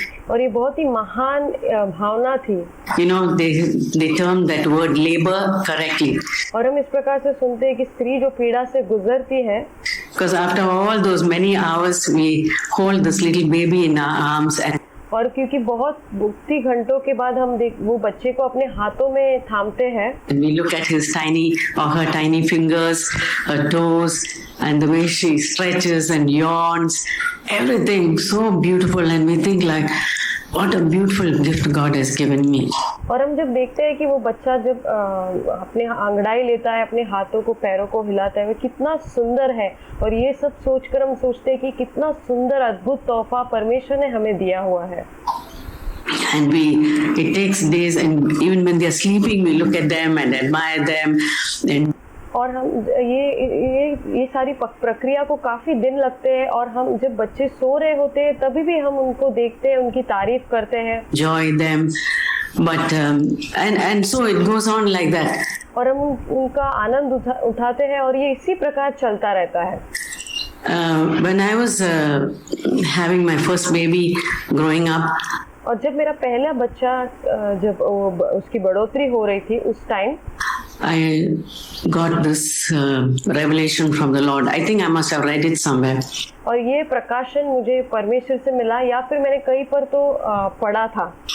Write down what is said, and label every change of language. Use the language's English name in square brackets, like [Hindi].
[Hindi] और ये बहुत ही महान भावना थी. [English] You know, they term that word labor correctly. [Hindi] और हम इस प्रकार से सुनते हैं कि स्त्री जो पीड़ा से गुजरती है, [English] because after all those many hours we hold this little baby in our arms and [Hindi] और क्योंकि बहुत मुक्ति घंटों के बाद हम वो बच्चे को अपने हाथों में थामते हैं. [English] we look at his tiny or her tiny fingers, her toes, and the way she stretches and yawns, everything so beautiful, and we think like, what a beautiful gift God has given me. [Hindi] और हम जब देखते हैं कि वो बच्चा जब अपने अंगड़ाई लेता है, अपने हाथों को पैरों को हिलाता है, वो कितना सुंदर है. और ये सब सोचकर हम सोचते हैं कि कितना सुंदर अद्भुत तोहफा परमेश्वर ने हमें दिया हुआ है. [English] And it takes days, and even when they are sleeping, we look at them and admire them. And [Hindi] और हम ये सारी प्रक्रिया को काफी दिन लगते हैं, और हम जब बच्चे सो रहे होते हैं तभी भी हम उनको देखते हैं, उनकी तारीफ करते हैं. [English] Enjoy them, but and so it goes on like that. [Hindi] और हम उनका आनंद उठाते हैं, और ये इसी प्रकार चलता रहता है. [English] When I was having my first baby growing up, [Hindi] और जब मेरा पहला बच्चा जब उसकी बढ़ोतरी हो रही थी, उस time [English] I got this revelation from the Lord. I think I must have read it somewhere. [Hindi] और ये प्रकाशन मुझे परमेश्वर से मिला, या फिर मैंने कहीं पर तो पढ़ा था.